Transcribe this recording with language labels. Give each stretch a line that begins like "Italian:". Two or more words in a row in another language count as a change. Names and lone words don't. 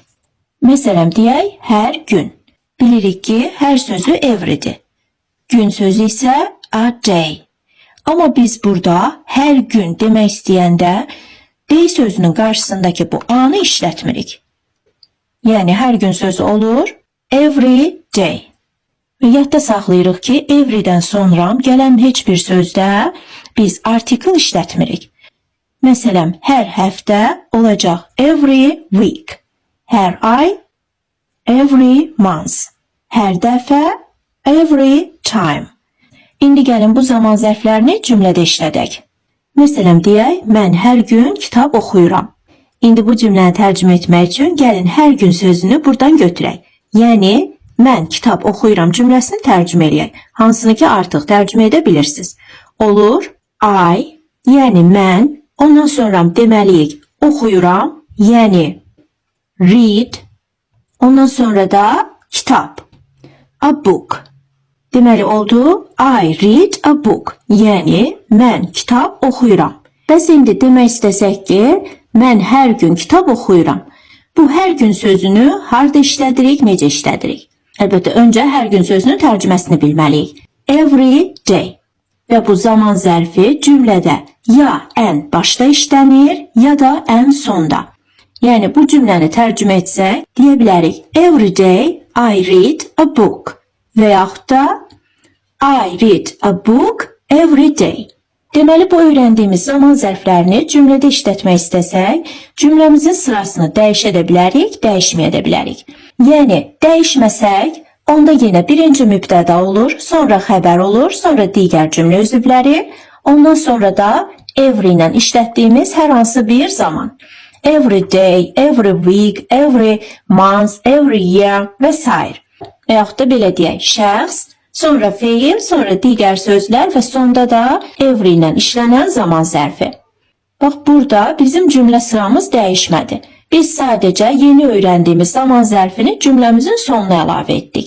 Azerbaijani: Məsələn, deyək, hər gün. Bilirik ki, hər sözü everydir. Gün sözü isə
English: a day.
Azerbaijani: Amma biz burada hər gün demək istəyəndə day sözünün qarşısındakı bu a-nı işlətmirik. Yəni, hər gün sözü olur
English: every day.
Azerbaijani: Və yadda saxlayırıq ki, everydən sonra gələn heç bir sözdə biz article işlətmirik. Məsələn, hər həftə olacaq
English: every week.
Azerbaijani: Hər ay
English: every month.
Azerbaijani: Hər dəfə
English: every time.
Azerbaijani: İndi gəlin bu zaman zərflərini cümlədə işlədək. Məsələn, deyək, mən hər gün kitab oxuyuram. İndi bu cümləni tərcümə etmək üçün gəlin hər gün sözünü buradan götürək. Yəni, mən kitab oxuyuram cümləsini tərcümə eləyək. Hansını ki artıq tərcümə edə bilirsiniz. Olur, I, yəni mən, ondan sonra deməliyik oxuyuram, yəni read, ondan sonra da kitab,
English: a book.
Azerbaijani: Deməli oldu,
English: I read a book,
Azerbaijani: yəni mən kitab oxuyuram. Bəs indi demək istəsək ki, mən hər gün kitab oxuyuram. Bu hər gün sözünü harda işlədirik, necə işlədirik? Əlbəttə, öncə hər gün sözünün tərcüməsini bilməliyik.
English: Every day.
Azerbaijani: Və bu zaman zərfi cümlədə ya ən başda işlənir, ya da ən sonda. Yəni, bu cümləni tərcümə etsək, deyə bilərik,
English: every day I read a book.
Azerbaijani: Və yaxud da
English: I read a book every day.
Azerbaijani: Deməli, bu öyrəndiyimiz zaman zərflərini cümlədə işlətmək istəsək, cümləmizin sırasını dəyişə də bilərik, dəyişməyə də bilərik. Yəni, dəyişməsək, onda yenə birinci mübtəda olur, sonra xəbər olur, sonra digər cümlə üzvləri, ondan sonra da every ilə işlətdiyimiz hər hansı bir zaman.
English: Every day, every week, every month, every year
Azerbaijani: və s. Və yaxud da belə deyək, şəxs, sonra feil, sonra digər sözlər və sonda da every ilə işlənən zaman zərfi. Bax, burada bizim cümlə sıramız dəyişmədi. Biz sadəcə yeni öyrəndiyimiz zaman zərfini cümləmizin sonuna əlavə etdik.